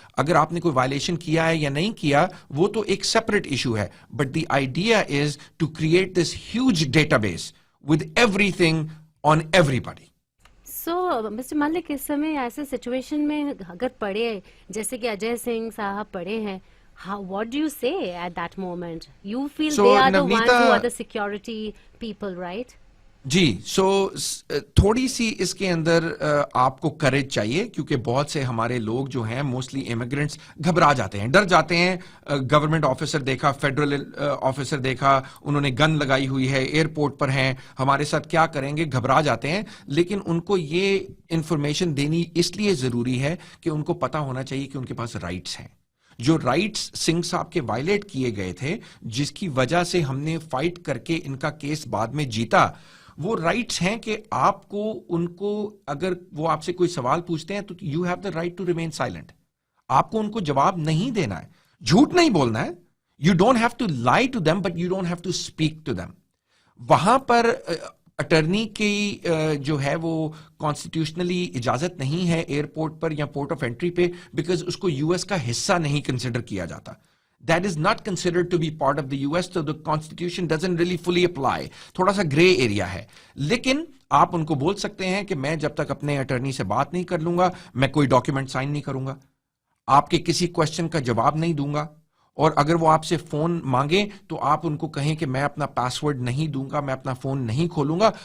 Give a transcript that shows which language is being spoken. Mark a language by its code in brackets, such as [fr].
[ur] اگر آپ نے کوئی وائلیشن کیا ہے یا نہیں کیا وہ تو ایک سیپریٹ ایشو ہے, [en] But the idea is to create this huge data base with every thing on every body. [ur] So mister ملک, اس سمے ایسے سچویشن میں اگر پڑھے جیسے کہ اجے سنگھ صاحب پڑھے ہیں, [en] what do you say at that moment? You feel So, they are the ones Navneeta- who are the security people, right? [ur] جی, سو تھوڑی سی اس کے اندر آپ کو کریج چاہیے کیونکہ بہت سے ہمارے لوگ جو ہیں موسٹلی امیگرینٹس گھبرا جاتے ہیں, ڈر جاتے ہیں. گورنمنٹ آفیسر دیکھا, فیڈرل آفیسر دیکھا, انہوں نے گن لگائی ہوئی ہے, ایئرپورٹ پر ہیں, ہمارے ساتھ کیا کریں گے, گھبرا جاتے ہیں. لیکن ان کو یہ انفارمیشن دینی اس لیے ضروری ہے کہ ان کو پتا ہونا چاہیے کہ ان کے پاس رائٹس ہیں. جو رائٹس سنگھ صاحب کے وائلیٹ کیے گئے تھے, جس کی وجہ سے ہم نے فائٹ کر کے ان کا کیس بعد میں جیتا, وہ رائٹس ہیں کہ آپ کو ان کو اگر وہ آپ سے کوئی سوال پوچھتے ہیں تو [en] You have the right to remain silent. [ur] آپ کو ان کو جواب نہیں دینا ہے, جھوٹ نہیں بولنا ہے. [en] you don't have to lie to them [ur] but you don't have to speak to them. وہاں پر اٹرنی کی جو ہے وہ کانسٹیٹیوشنلی اجازت نہیں ہے ایئرپورٹ پر یا پورٹ آف انٹری پہ, بیکاز اس کو یو ایس کا حصہ نہیں کنسیڈر کیا جاتا. [en] That is not considered to be part of the US, so the constitution doesn't really fully apply. [ur] تھوڑا سا گرے ایریا ہے. لیکن آپ ان کو بول سکتے ہیں کہ میں جب تک اپنے اٹرنی سے بات نہیں کر لوں گا میں کوئی ڈاکیومنٹ سائن نہیں کروں گا, آپ کے کسی کوشچن کا جواب نہیں دوں گا, اور اگر وہ آپ سے فون مانگیں تو آپ ان کو کہیں کہ میں اپنا پاسورڈ نہیں دوں گا, میں اپنا فون نہیں کھولوں گا.